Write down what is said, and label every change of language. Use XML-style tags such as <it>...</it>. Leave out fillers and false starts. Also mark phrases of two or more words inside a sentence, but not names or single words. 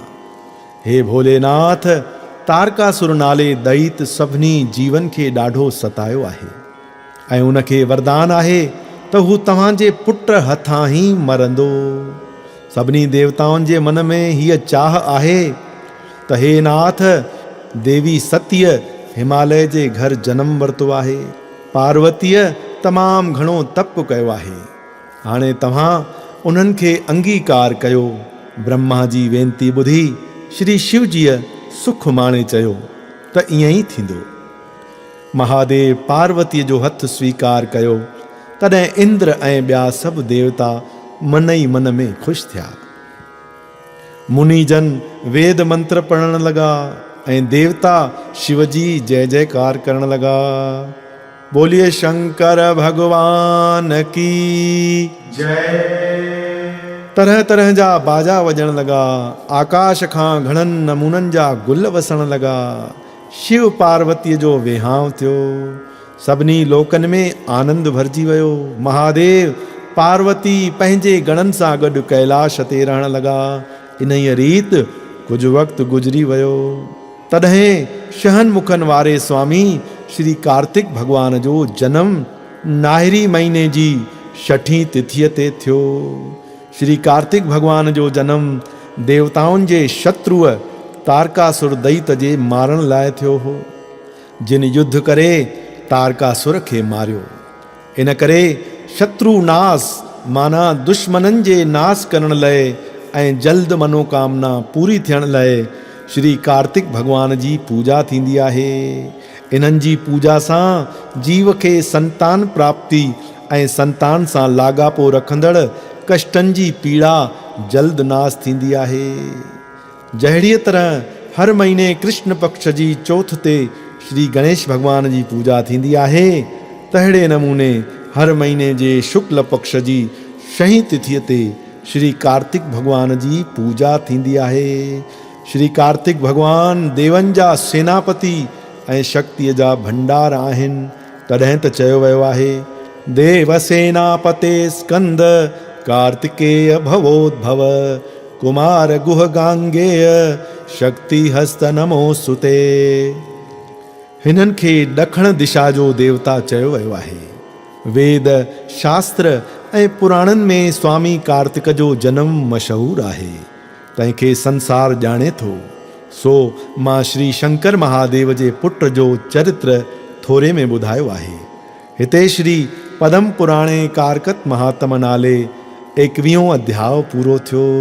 <sd>हे भोलेनाथ, तारकासुर नाले दैत सभिनी जीवन खे ॾाढो सतायो आहे ऐं उनखे वरदान आहे त हू तव्हांजे पुट हथां ई मरंदो। सभिनी देवताउनि जे मन में हीअ चाह आहे त हे नाथ, देवी सतीअ हिमालय जे घर जन्म वरितो आहे। पार्वतीअ तमामु घणो तप कयो आहे। हाणे तव्हां उन्हनि खे अंगीकार कयो। ब्रह्मा जी वेनती ॿुधी श्री शिवजीअ सुख माणे चयो त ईअं ई थींदो। महादेव पार्वतीअ जो हथ स्वीकार कयो। तॾहिं इंद्र ऐं ॿिया सभु देवता मन ई मन में ख़ुशि थिया। मुनिजन वेद मंत्र पढ़ण लगा ऐं देवता शिवजी जय जयकार करण लगा।</sd> <hi>बोलिए शंकर भगवान की जय।</hi> <sd>तरह तरह जा बाजा वॼण लगा। आकाश खां घणनि नमूननि जा गुल वसण लगा। शिव पार्वतीअ जो विहांउ थियो। सभिनी लोकनि में आनंद भरिजी वियो। महादेव पार्वती पंहिंजे गणनि सां गॾु कैलाश ते रहण लगा। इन ई रीत कुझु वक़्तु गुज़री वियो। तॾहिं शहन मुखनि वारे स्वामी श्री कार्तिक भगवान जो जनमु नाहिरी महीने जी 6ठी तिथीअ ते थियो। श्री कार्तिक भगवान जो जनमु देवताउनि जे शत्रुअ तारकासुर दैत जे मारण लाइ थियो हो, जिन युद्ध करे तारकासुर खे मारियो। इन करे शत्रु नास माना दुश्मननि जे नास करण लाइ ऐं जल्द मनोकामना पूरी थियण लाइ श्री कार्तिक भगवान जी पूजा थींदी आहे। इन्हनि जी पूजा सां जीव खे संतान प्राप्ति ऐं संतान सां लाॻापो रखंदड़ कष्टनि जी पीड़ा जल्द नास थींदी आहे। जहिड़ीअ तरह हर महीने कृष्ण पक्ष जी चौथ ते श्री गणेश भगवान जी पूजा थींदी आहे, तहिड़े नमूने हर महीने जे शुक्ल पक्ष जी 6हीं तिथीअ ते श्री कार्तिक भगवान जी पूजा थींदी आहे। श्री कार्तिक भगवान देवनि जा सेनापति ऐं शक्तिअ जा भंडार आहिनि। तॾहिं त चयो वियो आहे,</sd> <sa>देव सेनापते स्कंद कार्तिकेय भवोद्भव कुमार गुह गांगेय शक्ति हस्त नमोस्तुते।</sa> <sd>हिननि खे ॾखण दिशा जो देवता चयो वियो आहे। वेद शास्त्र ऐं पुराणनि में स्वामी कार्तिक जो जनमु मशहूरु आहे। तंहिंखे संसार ॼाणे थो। सो मां श्री शंकर महादेव जे पुट जो चरित्र थोरे में ॿुधायो आहे। हिते श्री पदम पुराणे कारकत महात्म नाले 21 अध्याय पूरो थियो।</sd>